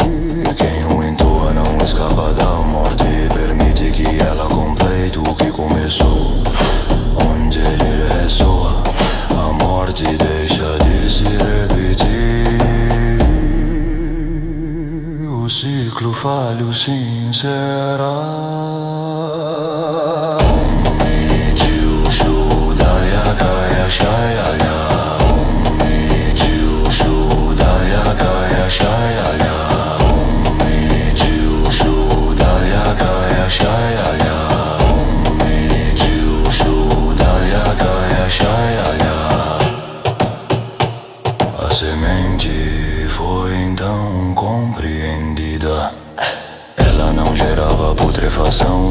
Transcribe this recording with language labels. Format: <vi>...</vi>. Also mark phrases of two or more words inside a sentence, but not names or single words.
<pt>Quem o entoa não escapa da morte, permite que ela complete o que começou. Onde ele ressoa, a morte deixa de se repetir. O ciclo falho se encerra.</pt> <sa>मृत्यु शुद्धय काय शय. मृत्यु शुद्धय काय शय. मृत्यु शुद्धय काय शय.</sa> <pt>A semente foi então compreendida. Ela não gerava putrefação,</pt>